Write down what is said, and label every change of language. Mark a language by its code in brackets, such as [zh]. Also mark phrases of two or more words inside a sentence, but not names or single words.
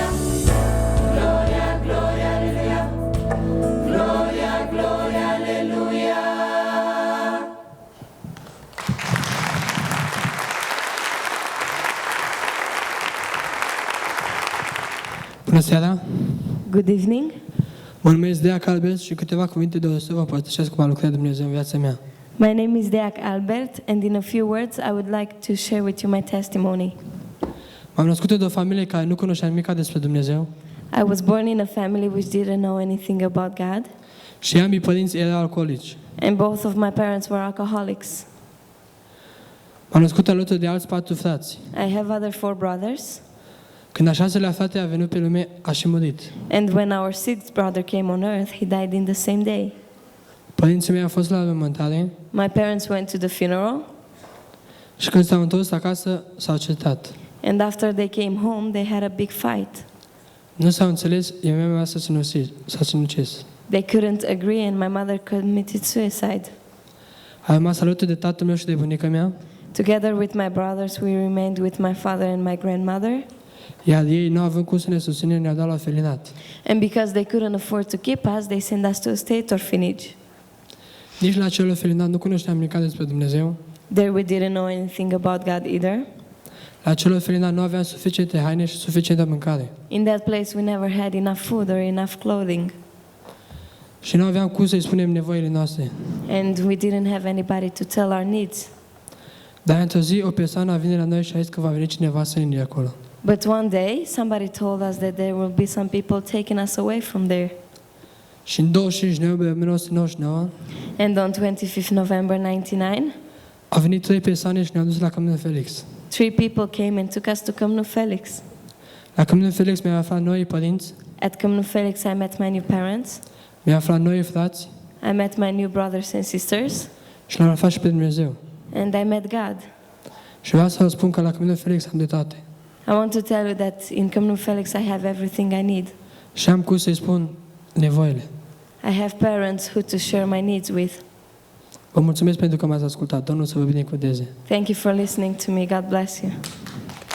[la] Gloria, gloria, aleluia. Gloria, gloria, aleluia. [ro] Bună seara! [en] Good evening. [ro] Mă numesc Deac Albert și câteva cuvinte de o să vă împărtășesc cum a lucrat Dumnezeu în viața mea. [en] My name is Deac Albert, and in a few words, I would like to share with you my testimony. [ro] M-am născut de o familie care nu cunoștea nimic despre Dumnezeu [en] I was born in a family which didn't know anything about God, [ro] și ambii părinți erau alcoolici. [en] and both of my parents were alcoholics. [ro] M-am născut alături de alți 4 frați. [en] I have other 4 brothers, [ro] Când a 6-lea frate a venit pe lume, a și murit. [en] and when our 6th brother came on earth, he died in the same day. [ro] Părinții mei au fost la mormântare [en] My parents went to the funeral, [ro] și când s-au întors acasă, s-au certat. [en] and after they came home, they had a big fight. [ro] Nu s-au înțeles, iar mea mea s-a sinucis. [en] They couldn't agree, and my mother committed suicide. [ro] A rămas alături de tatăl meu și de bunica mea, [en] Together with my brothers, we remained with my father and my grandmother. [ro] iar ei, nu având cum să ne susțină, ne-au dat la orfelinat. [en] And because they couldn't afford to keep us, they sent us to a state orphanage. [ro] Nici la acel orfelinat nu cunoșteam nimic despre Dumnezeu. [en] There we didn't know anything about God either. [ro] La acel orfelinat nu aveam suficiente haine și suficientă mâncare. [en] In that place, we never had enough food or enough clothing. [ro] Și nu aveam cum să-i spunem nevoile noastre. [en] And we didn't have anybody to tell our needs. [ro] Dar într-o zi, o persoană a venit la noi și a zis că va veni cineva să ne acolo. [en] But one day, somebody told us that there will be some people taking us away from there. [ro] Și în 25 noiembrie 1999 [en] And on 25th November 99, [ro] au venit 3 persoane și ne-au dus la Caminul Felix. [en] 3 people came and took us to Caminul Felix. [ro] La Caminul Felix mi-au aflat noi părinți, [en] At Caminul Felix, I met my new parents. [ro] mi-au aflat noi frați [en] I met my new brothers and sisters. [ro] și l-am aflat și pe Dumnezeu. [en] And I met God. [ro] Și vreau să vă spun că la Caminul Felix am de toate. [en] I want to tell you that in Caminul Felix I have everything I need. [ro] Și am cum să-i spun nevoile. [en] I have parents who to share my needs with. [ro] Vă mulțumesc pentru că m-ați ascultat. Domnul să vă binecuvânteze. [en] Thank you for listening to me. God bless you.